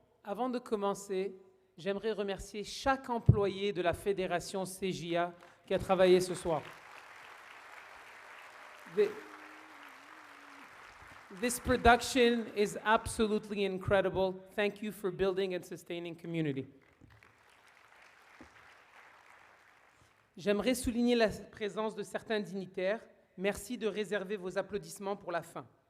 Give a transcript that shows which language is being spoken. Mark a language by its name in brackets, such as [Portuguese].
[French] Avant de commencer, j'aimerais remercier chaque employé de la Fédération CJA qui a travaillé ce soir. [English] This production is absolutely incredible. Thank you for building and sustaining community. [French] J'aimerais souligner la présence de certains dignitaires. Merci de réserver vos applaudissements pour la fin.